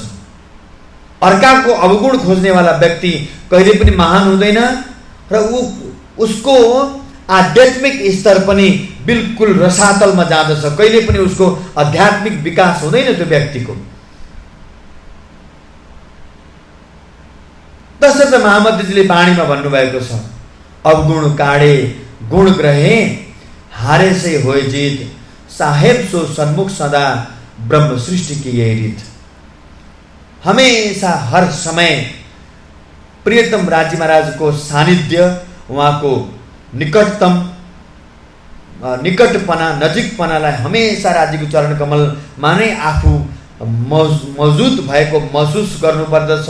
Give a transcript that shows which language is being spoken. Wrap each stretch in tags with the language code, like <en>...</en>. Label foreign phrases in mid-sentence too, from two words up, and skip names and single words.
<ne>अर्काको अवगुण खोज्नेवाला व्यक्ति कहिले पनि महान हुँदैन र उसको आध्यात्मिक स्तर पनि बिल्कुल रसातलमा जाँदछ। कहिले पनि उसको आध्यात्मिक विकास हुँदैन त्यो व्यक्तिको। तसर्थ महामन्त्रीजीले बाणीमा भन्नुभएको छ,</ne> <hi>अवगुण काढे गुण ग्रहे, हारे से होय जीत, साहेब सो सन्मुख सदा, ब्रह्म सृष्टि की यही रीत।</hi> <ne>हमेशा हर समय प्रियतम राज्य महाराजको सानिध्य, उहाँको निकटपना, नजिकपनालाई हमेशा राज्यको चरण कमलमा नै आफू मौजुद भएको महसुस गर्नुपर्दछ।</ne>